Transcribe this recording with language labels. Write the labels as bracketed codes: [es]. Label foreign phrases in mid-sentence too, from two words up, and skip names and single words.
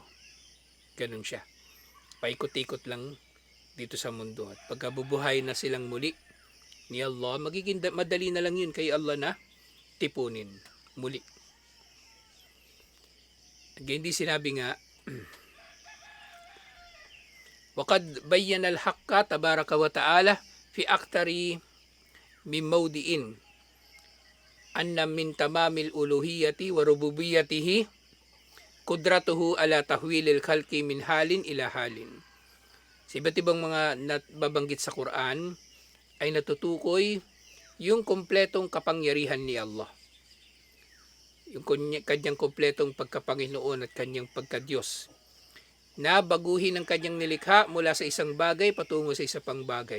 [tl] Ganun siya. Paikot-ikot lang dito sa mundo. At pagkabubuhay na silang muli ni Allah, magiging madali na lang yun kay Allah na tipunin muli. Again, di sinabi nga, [ar] وَقَدْ بَيَّنَ الْحَقَّ تَبَارَكَ وَتَعَالَى فِي أَكْتَرِ مِنْ مَوْضِئٍ أَنَّ مِنْ تَمَامِ الْأُلُوهِيَّةِ وَرُبُوبِيَّتِهِ قُدْرَتُهُ عَلَى تَحْوِيلِ الْخَلْقِ مِنْ حَالٍ إِلَى حَالٍ. [tl] Sa iba't ibang mga nababanggit sa Quran ay natutukoy yung kumpletong kapangyarihan ni Allah. Yung kanyang kumpletong pagkapanginoon at kanyang pagkadiyos. Na baguhin ang kanyang nilikha mula sa isang bagay patungo sa isa pang bagay.